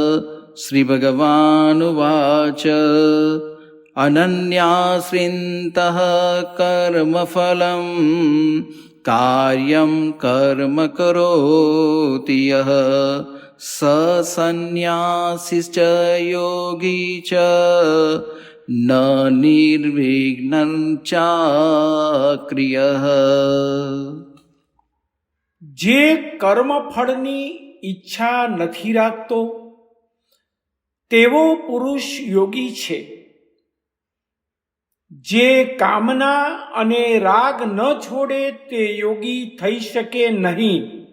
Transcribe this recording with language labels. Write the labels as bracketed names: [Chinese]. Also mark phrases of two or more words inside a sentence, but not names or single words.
[Sanskrit] श्रीभगवानुवाच अनन्याश्रितः कर्मफलं कार्यं कर्म करोति यः स सन्न्यासी च योगी च न निर्विघ्नं चाक्रियः. [Gujarati] જે કર્મફળની ઈચ્છા નથી રાખતો તેવો પુરુષ યોગી છે. જે કામના અને રાગ ન છોડે તે યોગી થઈ શકે નહીં.